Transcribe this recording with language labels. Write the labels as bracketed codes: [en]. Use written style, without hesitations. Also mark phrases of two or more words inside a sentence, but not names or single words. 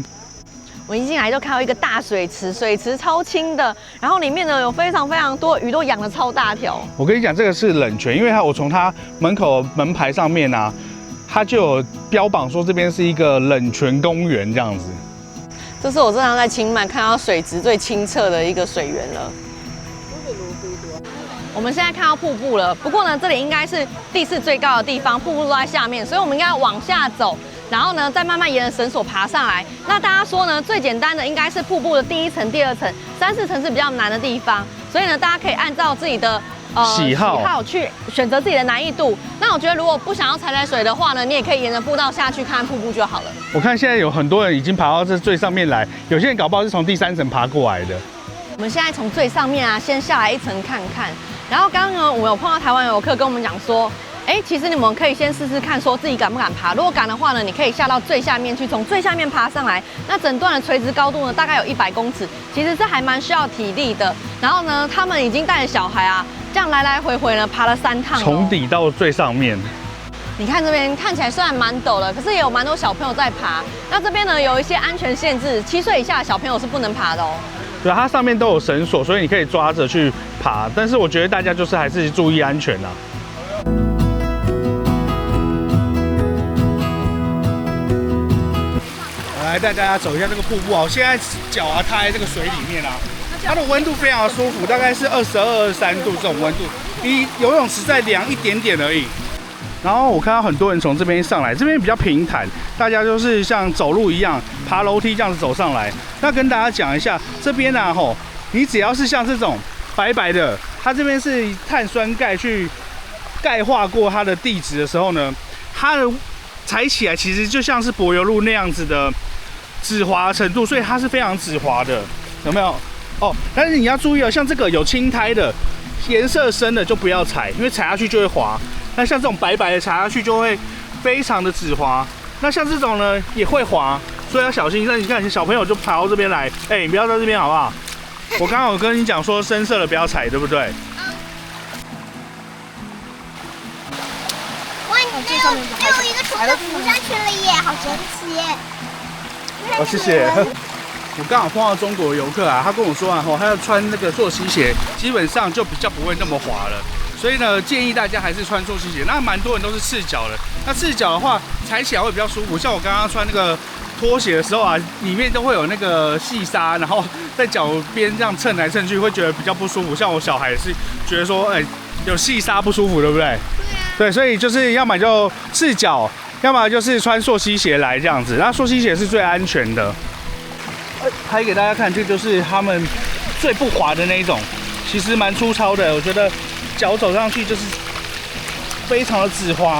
[zh] 我一進來就看到一個大水池，水池超清的，然後裡面呢有非常多魚，都養得超大條。我跟你講，這個是冷泉，因為我從它門口門牌上面啊，它就有標榜說這邊是一個冷泉公園這樣子。這是我這趟在清邁看到水質最清澈的一個水源了。我們現在看到瀑布了，不過呢，這裡應該是地勢最高的地方，瀑布都在下面，所以我們應該要往下走。然後呢，再慢慢沿着繩索爬上來。那大家說呢，最簡单的应该是瀑布的第1層、第2層，3、4層是比較難的地方。所以呢，大家可以按照自己的喜好去選擇自己的難易度。那我覺得，如果不想要踩水的話呢，你也可以沿着步道下去看瀑布就好了。我看现在有很多人已经爬到這最上面來，有些人搞不好是從第3層爬過來的。我們現在從最上面啊，先下來1層看看。然後剛剛呢，我們有碰到台灣遊客跟我們講說，其實你們可以先試試看，說自己敢不敢爬。如果敢的話呢，你可以下到最下面去，從最下面爬上來。那整段的垂直高度呢，大概有100公尺，其實這還蠻需要體力的。然後呢，他們已經帶着小孩啊，這樣來來回回呢爬了3趟，從底到最上面。你看這邊看起來雖然蠻陡的，可是也有蠻多小朋友在爬。那這邊呢有一些安全限制，7歲以下的小朋友是不能爬的哦。对，它上面都有繩索，所以你可以抓着去爬。但是我覺得大家就是還是注意安全啊。來帶大家走一下這個瀑布啊！我現在腳啊踏在這個水裡面啊，它的溫度非常的舒服，大概是22、23度這種溫度，比游泳池再涼一點點而已。然後我看到很多人從這邊上來，這邊比較平坦，大家就是像走路一樣爬樓梯這樣子走上來。那跟大家講一下，這邊啊吼，你只要是像這種白白的，它這邊是碳酸鈣去鈣化過它的地質的時候呢，它的踩起來其實就像是柏油路那樣子的止滑程度，所以它是非常止滑的，有沒有？哦，但是你要注意哦，像這個有青苔的、顏色深的就不要踩，因為踩下去就會滑。那像這種白白的踩下去就會非常的止滑。那像這種呢也會滑，所以要小心。那你看小朋友就爬到這邊來，你不要在這邊好不好？我剛刚有跟你講說深色的不要踩，對不對？哇，你有一個蟲子浮上去了耶，好神奇耶！哦，謝謝。我剛好碰到中國遊客啊，他跟我說啊，他要穿那個溯溪鞋，基本上就比較不會那麼滑了。所以呢，建議大家還是穿溯溪鞋。那蠻多人都是赤腳的，那赤腳的話踩起來會比較舒服。像我剛剛穿那個拖鞋的時候啊，裡面都會有那個細沙，然後在腳邊這樣蹭來蹭去，會覺得比較不舒服。像我小孩也是覺得說，有細沙不舒服，對不对？對啊。對，所以就是要麼就赤腳，要麼就是穿溯溪鞋來這樣子。那溯溪鞋是最安全的。拍給大家看，這就是他們最不滑的那一種，其實蠻粗糙的。我覺得腳走上去就是非常的止滑。